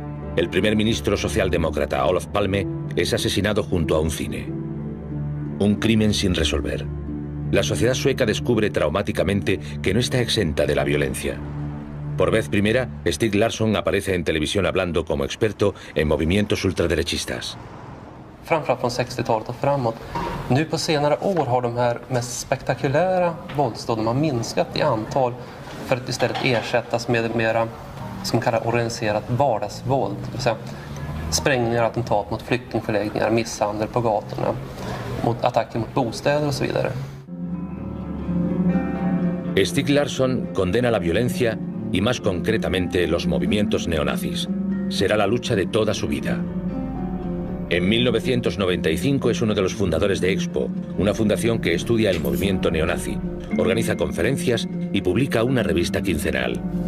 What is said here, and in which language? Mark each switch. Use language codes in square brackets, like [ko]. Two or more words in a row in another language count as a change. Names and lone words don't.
[es] El primer ministro socialdemócrata Olof Palme es asesinado junto a un cine. Un crimen sin resolver. La sociedad sueca descubre traumáticamente que no está exenta de la violencia. Por vez primera, Stieg Larsson aparece en televisión hablando como experto en movimientos ultraderechistas. [sv] Framförallt från 60-talet och framåt. Nu på senare år har de här mest spektakulära våldsdåden har minskat i antal för att istället ersättas med mera som kallas organiserat vardagsvåld, det vill säga sprängningar, attentat mot flyktingförläggningar, misshandel på gatorna, mot attacker mot bostäder och så vidare. [es] Stieg Larsson condena la violencia y más concretamente los movimientos neonazis. Será la lucha de toda su vida. En 1995 es uno de los fundadores de Expo, una fundación que estudia el movimiento neonazi, organiza conferencias y publica una revista quincenal.